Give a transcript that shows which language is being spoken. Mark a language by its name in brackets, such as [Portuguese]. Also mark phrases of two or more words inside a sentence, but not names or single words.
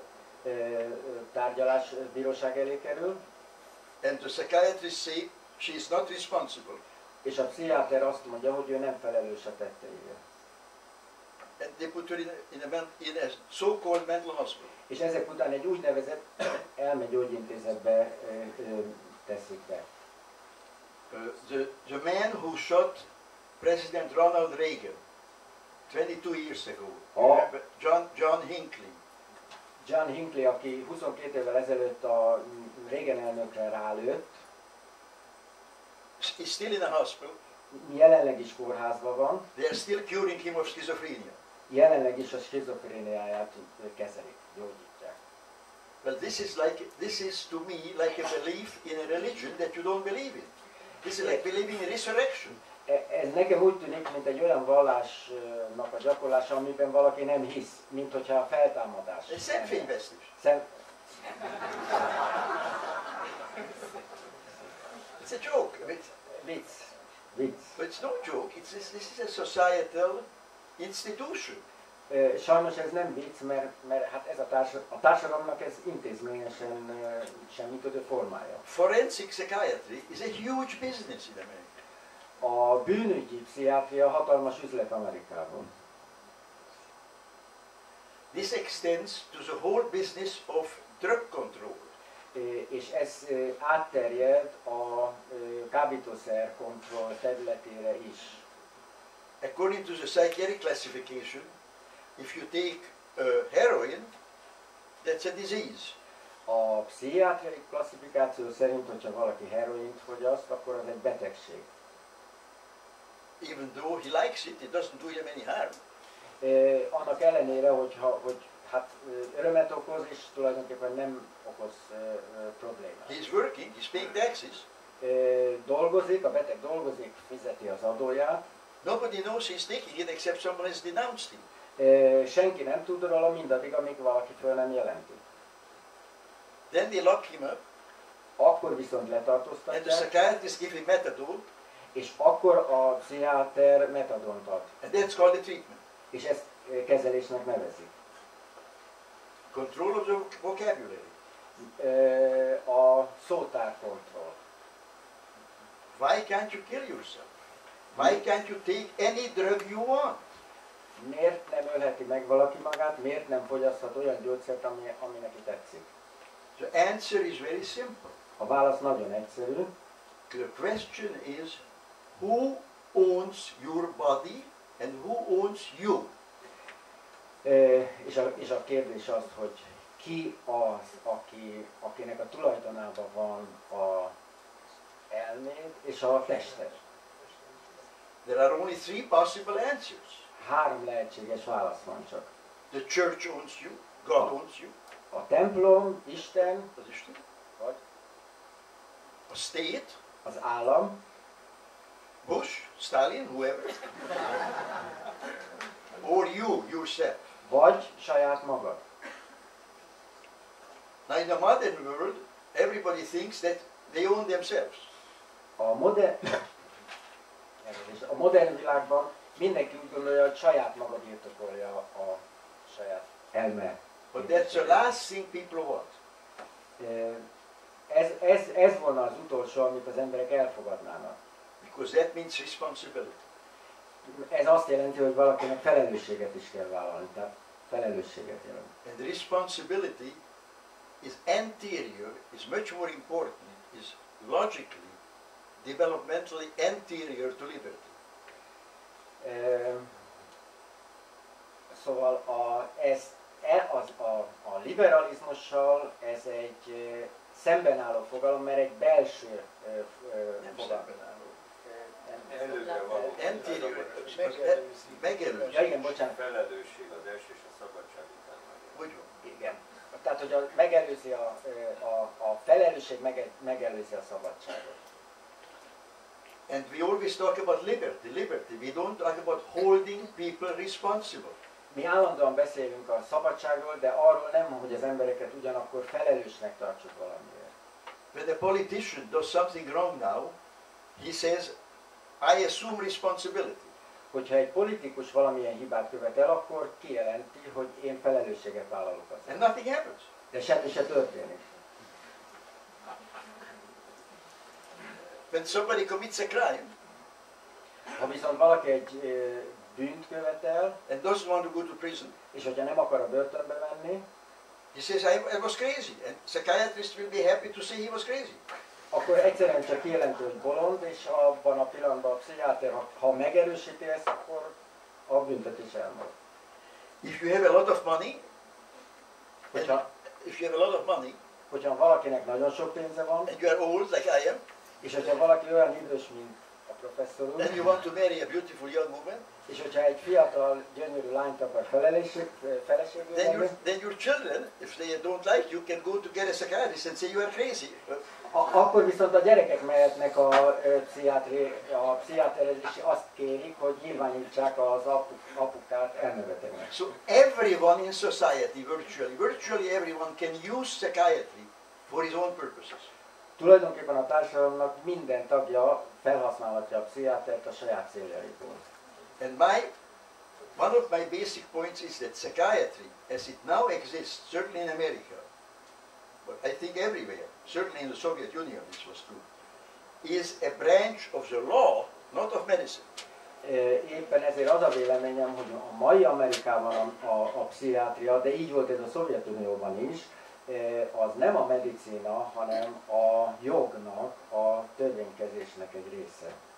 [Hungarian] Tárgyalás bíróság elé kerül. [English] And the psychiatrists say she is not responsible. [Hungarian] És a pszichiáter azt mondja, hogy ő nem felelős a tetteire. [English] And they put her in a so-called mental hospital. [Hungarian] És ezek után egy úgynevezett elmegyógyintézetbe teszik be. [English] The man who shot President Ronald Reagan 22 years ago, John Hinckley. [Hungarian] John Hinckley, aki 22 évvel ezelőtt a Reagan elnökre rálőtt, [English] is still in a hospital. [Hungarian] Jelenleg is kórházban van. [English] They are still curing him of schizophrenia. [Hungarian] Jelenleg is a skizofréniáját kezelik, gyógyítják. [English] Well, this is to me like a belief in a religion that you don't believe in. This is like believing in resurrection. [Hungarian] Ez nekem úgy tűnik, mint egy olyan vallásnak a gyakorlása, amiben valaki nem hisz, mint hogyha a feltámadás. Ez szemfényvesztés. [English] It's a joke. [Hungarian] Vicc. [English] But it's no joke. This is a societal institution. [Hungarian] Sajnos ez nem vicc, mert hát ez a társadalomnak ez intézményesen semmit formája. [English] Forensic psychiatry is a huge business in America. [Hungarian] A bűnügyi pszichiátria hatalmas üzlet Amerikában. [English] This extends to the whole business of drug control. [Hungarian] És ez átterjed a kábítószer kontroll területére is. [English] According to the psychiatric classification, if you take heroin, that's a disease. [Hungarian] A pszichiátriai klasszifikáció szerint, hogyha valaki heroint fogyaszt, akkor az egy betegség. [English] Even though he likes it, it doesn't do him any harm. [Hungarian] Annak ellenére, hogy hát örömet okoz, és tulajdonképpen nem okoz problémát. [English] He's working, he's paying taxes. [Hungarian] Dolgozik, a beteg dolgozik, fizeti az adóját. [English] Nobody knows he's taking it except someone has denounced him. [Hungarian] Senki nem tud róla mindaddig, amíg valaki föl nem jelenti. [English] Then they lock him up. [Hungarian] Akkor viszont [English] And the [Hungarian] letartóztatják. [English] psychiatrist give him methadone. [Hungarian] És akkor a pszichiáter metadont ad. [English] And that's called the treatment. [Hungarian] És ezt kezelésnek nevezik. [English] Control of the vocabulary. [Hungarian] A szótárkontroll. [English] Why can't you kill yourself? Why can't you take any drug you want? [Hungarian] Miért nem ölheti meg valaki magát? Miért nem fogyaszthat olyan gyógyszert, ami neki tetszik? [English] The answer is very simple. [Hungarian] A válasz nagyon egyszerű. [English] The question is, who owns your body and who owns you? [Hungarian] És a kérdés az, hogy ki az, akinek a tulajdonában van az elméd és a tested. [English] There are only three possible answers. [Hungarian] 3 lehetséges válasz van csak. [English] The church owns you, God owns you. [Hungarian] A templom, Isten, vagy [English] a state, [Hungarian] az állam, [English] Bush, Stalin, whoever, or you, yourself. [Hungarian] vagy saját magad. [English] Now in the modern world, everybody thinks that they own themselves. [Hungarian] A modern világban mindenki úgy gondolja, hogy saját maga birtokolja a saját elme. [English] But that's the last thing people want. [Hungarian] Ez volna az utolsó, amit az emberek elfogadnának. [English] Because that means responsibility. [Hungarian] Ez azt jelenti, hogy valakinek felelősséget is kell vállalni, tehát felelősséget jelent. [English] And the responsibility is anterior, is much more important, is logically, developmentally anterior to liberty. [Hungarian] Szóval a liberalizmussal ez egy szemben álló fogalom, mert egy belső fogalom. Előre való. Megelőzés. Ja, igen, bocsánat. Felelősség az első és a szabadság után. Hogy van? Igen. Tehát, hogy megelőzi a felelősség megelőzi a szabadságot. [English] And we always talk about liberty. We don't talk about holding people responsible. [Hungarian] Mi állandóan beszélünk a szabadságról, de arról nem, hogy az embereket ugyanakkor felelősnek tartsuk valamiért. [English] When a politician does something wrong now, he says, I assume responsibility. [Hungarian] hogyha egy politikus valamilyen hibát követel, akkor kijelenti, hogy én felelősséget vállalok azért. [English] And nothing happens. [Hungarian] De semmi se történik. [English] When somebody commits a crime [Hungarian] Ha viszont valaki egy bűnt követel, [English] and doesn't want to go to prison, [Hungarian] és hogyha nem akar a börtönbe menni, [English] he says, I was crazy. And psychiatrists will be happy to say he was crazy. [Hungarian] akkor egyszerűen csak kijelenti, hogy bolond, és abban a pillanatban a pszichiáter, ha megerősíti ezt, akkor a büntetés elmúlt. [English] If you have a lot of money, [Hungarian] Hogyha valakinek nagyon sok pénze van, [English] and you are old like I am, [Hungarian] és hogyha valaki olyan idős, mint a professzor úr, [English] and you want to marry a beautiful young woman, [Hungarian] és hogyha egy fiatal, gyönyörű lányt akar feleségül venni, [English] then your children, if they don't like you, can go to get a psychiatrist and say you are crazy. [Hungarian] akkor viszont a gyerekek mehetnek a pszichiáterhez, és azt kérik, hogy nyilvánítsák az apukát elmebetegnek. [English] So everyone in society, virtually everyone can use psychiatry for his own purposes. [Hungarian] Tulajdonképpen a társadalomnak minden tagja felhasználhatja a pszichiátert a saját céljaiból. [English] And one of my basic points is that psychiatry, as it now exists, certainly in America, but I think everywhere, certainly in the Soviet Union this was true, is a branch of the law, not of medicine. [Hungarian] Éppen ezért az a véleményem, hogy a mai Amerikában a pszichiátria, de így volt ez a Szovjetunióban is, az nem a medicína, hanem a jognak, a törvénykezésnek egy része.